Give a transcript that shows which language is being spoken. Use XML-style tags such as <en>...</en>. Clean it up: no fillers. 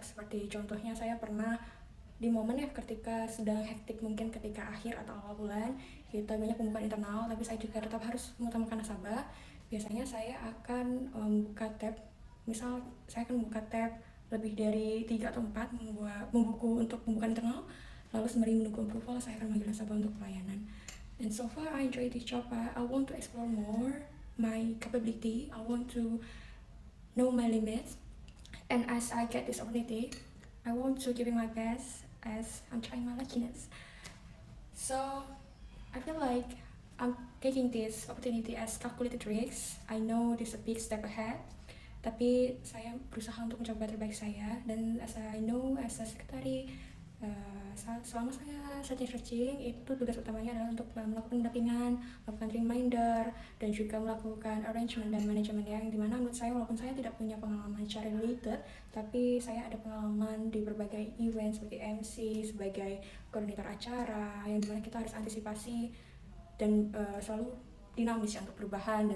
<id>Seperti contohnya saya pernah di momen ya ketika sedang hektik, mungkin ketika akhir atau awal bulan kita banyak pembukaan internal, tapi saya juga tetap harus mengutamakan nasabah. Biasanya saya akan membuka tab, misal saya akan membuka tab lebih dari 3 atau 4 membuku untuk pembukaan internal, lalu sembari menunggu approval saya akan manggil nasabah untuk pelayanan.</id> <en>And so far I enjoy this job. I want to explore more my capability. I want to know my limits, and as I get this opportunity I want to give it my best as I'm trying my luckiness. So I feel like I'm taking this opportunity as calculated risks. I know this is a big step ahead,</en> <id>tapi saya berusaha untuk mencoba terbaik saya. Dan</id> <en>as I know as a secretary,</en> <id>selama saya searching itu tugas utamanya adalah untuk melakukan pendampingan, melakukan reminder, dan juga melakukan arrangement dan manajemen yang dimana menurut saya walaupun saya tidak punya pengalaman secara related, tapi saya ada pengalaman di berbagai event seperti MC, sebagai koordinator acara yang dimana kita harus antisipasi dan selalu dinamis ya untuk perubahan.</id>